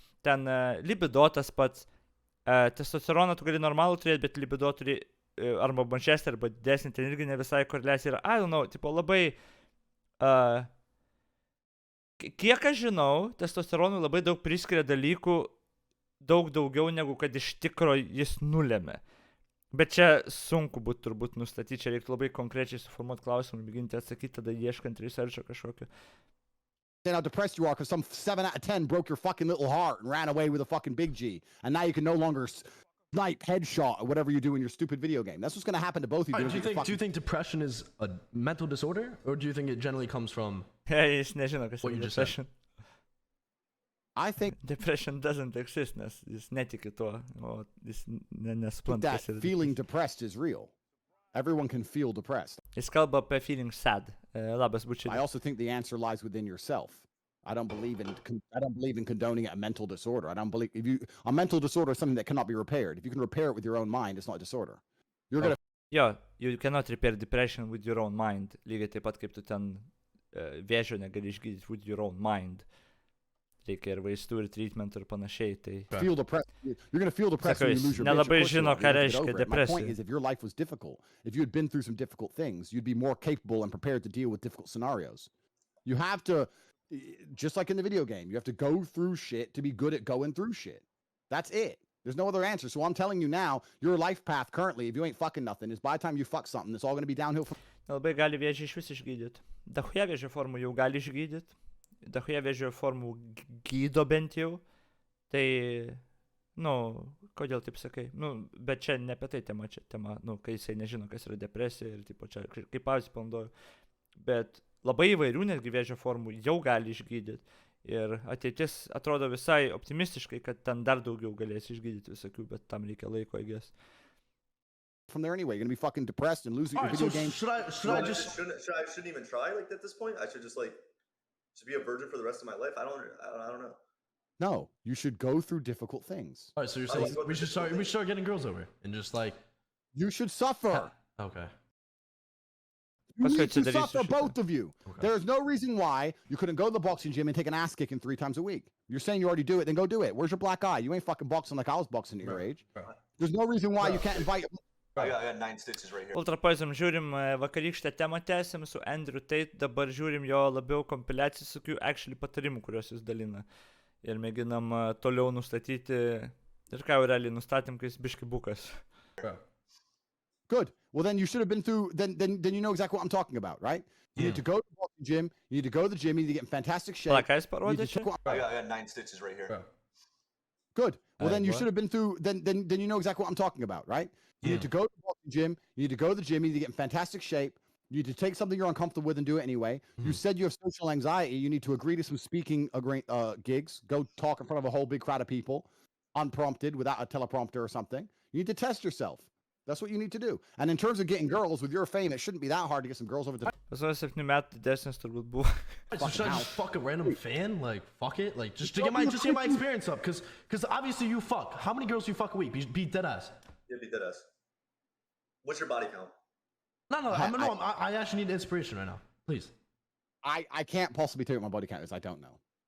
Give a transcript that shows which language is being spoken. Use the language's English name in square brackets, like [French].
[Lithuanian] Ten libido tas pats, testosteroną tu gali normalų turėti, bet libido turi arba mažesnį, arba didesnį, ten irgi ne visai koreliacija yra, [English] I don't know, [Lithuanian] tipo labai, kiek aš žinau, testosteronui labai daug priskiria dalykų, daug daugiau negu kad iš tikro jis nulėmė. Bet čia sunku būtų turbūt nustatyti, čia reiktų labai konkrečiai suformuoti klausimą ir mėginti atsakyti, tada ieškant researcho kažkokio. [English] How depressed you are because some 7 out of 10 broke your fucking little heart and ran away with a fucking big G. And now you can no longer snipe headshot or whatever you do in your stupid video game. That's what's going to happen to both of you. Do you think depression is a mental disorder or do you think it generally comes from [Lithuanian] Jis nežino, kas yra depression. [English] I think depression doesn't exist, [Lithuanian] nes jis netiki tuo, o jis nesupranta, [English] that feeling depressed is real. Everyone can feel depressed. [Lithuanian] Jis kalba apie [English] feeling sad. [Lithuanian] Labas, bučiai. [English] I also think the answer lies within yourself. I don't believe in condoning a mental disorder. I don't believe a mental disorder is something that cannot be repaired. If you can repair it with your own mind, it's not a disorder. You're gonna. Jo, you cannot repair depression with your own mind. [Lithuanian] Lygiai taip pat kaip tu ten vėžio negali išgydyti [English] with your own mind. [Lithuanian] Reikia ir vaistų, ir treatmentų, ir panašiai. Tai... [English] You're going to feel depressed when you lose your [Lithuanian] nelabai žino, ką reiškia [English] My [Lithuanian] depresija. [English] point is, if your life was difficult, if you had been through some difficult things, you'd be more capable and prepared to deal with difficult scenarios. You have to, just like in the video game, you have to go through shit to be good at going through shit. That's it. There's no other answer. So I'm telling you now, your life path currently, if you ain't fucking nothing, is by the time you fuck something, it's all going to be downhill from... [Lithuanian] Nelabai gali vėžį iš vis išgydyti. Dahuja vėžio formų jau gali išgydyti. Dahuja vėžio formų gydo bent jau. Tai, nu, kodėl taip sakai? Nu, bet čia ne apie tai tema, nu, kai jisai nežino, kas yra depresija ir, tipo, čia kaip pavyzdį panaudoju. Bet labai įvairių netgi vėžio formų jau gali išgydyti. Ir ateitis atrodo visai optimistiškai, kad ten dar daugiau galės išgydyti visokių, bet tam reikia laiko, [English] I guess. From there anyway, you're going to be fucking depressed and losing your video game. Shouldn't even try, like, at this point? I should just, like, to be a virgin for the rest of my life? I don't know. No, you should go through difficult things. All right, so you're saying we should start getting girls over and just like you should suffer. Okay. You need to suffer, both of you. Okay. There's no reason why you couldn't go to the boxing gym and take an ass kicking 3 times a week. You're saying you already do it, then go do it. Where's your black eye? You ain't fucking boxing like I was boxing at your age. There's no reason why you can't invite. I got 9 stitches right here. [Lithuanian] Ultra Poison žiūrim vakarykštę temą tęsim su Andrew Tate, dabar žiūrim jo labiau kompiliaciją su actually patarimų, kuriuos jis dalina. Ir mėginam toliau nustatyti, ir ką jau realiai nustatėm, kai jis biški bukas. [English] Good. Well, then you should have been through, then you know exactly what I'm talking about, right? You need to go to the walking gym, you need to go to the gym, you need to get in fantastic shape. [Lithuanian] Ką jis parodė čia? [English] I got 9 stitches right here. Good. Well, then you should have been through, then you know exactly what I'm talking about, right? You need to go to the walking gym, you need to go to the gym, you need to get in fantastic shape, you need to take something you're uncomfortable with and do it anyway. You said you have social anxiety, you need to agree to some speaking gigs, go talk in front of a whole big crowd of people, unprompted, without a teleprompter or something. You need to test yourself. That's what you need to do. And in terms of getting girls, with your fame, it shouldn't be that hard to get some girls over to... [Lithuanian] Pas 7 metų didesnis turbūt buvo. [English] So should I just fuck a random fan? Like, fuck it? Like, just to get my experience up. Because obviously you fuck. How many girls do you fuck a week? Be dead ass. Yeah, be dead ass. What's your body count? No. I actually need inspiration right now. Please. I can't possibly tell you what my body count is. I don't know.